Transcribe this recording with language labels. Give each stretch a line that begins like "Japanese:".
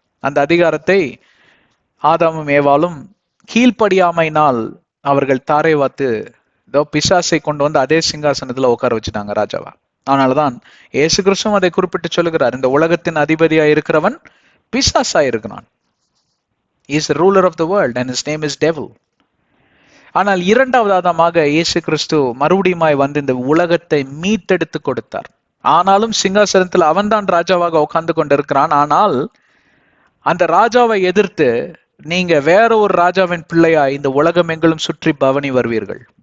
Tamil: அந்த அதிகாரத்தை ஆதாமும் ஏவாளும் கீழ்ப்படியாமையினால் அவர்கள் தாரை வாத்து பிசாசை கொண்டு அதே சிங்காசனத்துல உட்கார வச்சுட்டாங்க ராஜாவா. அதனாலதான் இயேசு கிறிஸ்துவும் அதை குறிப்பிட்டு சொல்லுகிறார், இந்த உலகத்தின் அதிபதியா இருக்கிறவன் பிசாசா இருக்கிறான்.
English: He is the ruler of the world and his name is devil.
Tamil: ஆனால் 2வது ஆதாமாக இயேசு கிறிஸ்து மறுபடியுமாய் இந்த உலகத்தை மீட்டெடுத்து கொடுத்தார். ஆனாலும் சிங்காசனத்தில் அவன்தான் ராஜாவாக உட்கார்ந்து கொண்டிருக்கிறான். ஆனால் அந்த ராஜாவை எதிர்த்து நீங்க வேற ஒரு ராஜாவின் பிள்ளையா இந்த உலகம் எங்களும் சுற்றி பவனி வருவீர்கள்.